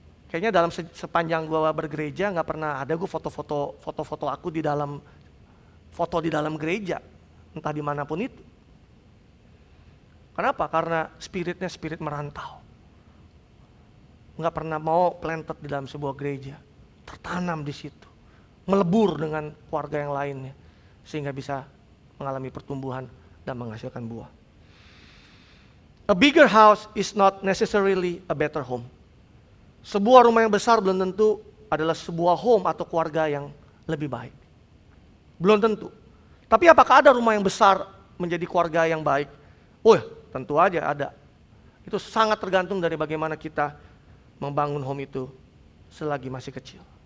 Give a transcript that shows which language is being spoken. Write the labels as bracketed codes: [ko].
[id] Kayaknya dalam sepanjang gua bergereja nggak pernah ada gue foto-foto aku di dalam gereja, entah dimanapun itu. Kenapa? Karena spiritnya spirit merantau. Nggak pernah mau planted di dalam sebuah gereja, tertanam di situ, melebur dengan keluarga yang lainnya, sehingga bisa mengalami pertumbuhan dan menghasilkan buah. [en] A bigger house is not necessarily a better home. [id] Sebuah rumah yang besar belum tentu adalah sebuah home atau keluarga yang lebih baik. Belum tentu. Tapi apakah ada rumah yang besar menjadi keluarga yang baik? Oh, tentu aja ada. Itu sangat tergantung dari bagaimana kita membangun home itu selagi masih kecil.